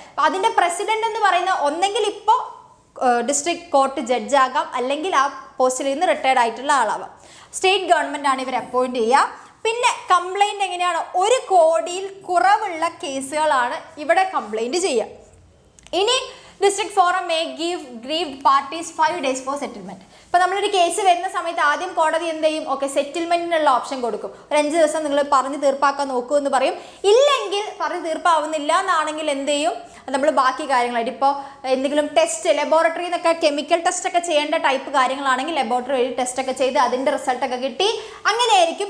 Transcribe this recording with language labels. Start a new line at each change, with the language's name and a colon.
Malayalam: അപ്പോൾ അതിൻ്റെ പ്രസിഡന്റ് എന്ന് പറയുന്ന ഒന്നെങ്കിൽ ഇപ്പോൾ ഡിസ്ട്രിക്ട് കോർട്ട് ജഡ്ജ് ആകാം, അല്ലെങ്കിൽ ആ പോസ്റ്റിൽ നിന്ന് റിട്ടയർഡ് ആയിട്ടുള്ള ആളാവാം. സ്റ്റേറ്റ് ഗവൺമെൻറ് ആണ് ഇവർ അപ്പോയിൻറ്റ് ചെയ്യുക. പിന്നെ കംപ്ലൈൻറ്റ് എങ്ങനെയാണ്? 1 കോടിയിൽ കുറവുള്ള കേസുകളാണ് ഇവിടെ കംപ്ലൈൻറ്റ് ചെയ്യുക. ഇനി
English: District Forum may give grieved parties 5 days for settlement.
Malayalam: ഇപ്പോൾ നമ്മളൊരു കേസ് വരുന്ന സമയത്ത് ആദ്യം കോടതി എന്ത് ചെയ്യും? ഓക്കെ, സെറ്റിൽമെൻറ്റിനുള്ള ഓപ്ഷൻ കൊടുക്കും. ഒരു 5 ദിവസം നിങ്ങൾ പറഞ്ഞ് തീർപ്പാക്കാൻ നോക്കൂ എന്ന് പറയും. ഇല്ലെങ്കിൽ പറഞ്ഞ് തീർപ്പാവുന്നില്ല എന്നാണെങ്കിൽ എന്ത് ചെയ്യും? നമ്മൾ ബാക്കി കാര്യങ്ങളായിട്ട് ഇപ്പോൾ എന്തെങ്കിലും ടെസ്റ്റ് ലബോറട്ടറി എന്നൊക്കെ കെമിക്കൽ ടെസ്റ്റ് ഒക്കെ ചെയ്യേണ്ട ടൈപ്പ് കാര്യങ്ങളാണെങ്കിൽ ലബോറട്ടറി വഴി ടെസ്റ്റ് ഒക്കെ ചെയ്ത് അതിൻ്റെ റിസൾട്ടൊക്കെ കിട്ടി അങ്ങനെയായിരിക്കും.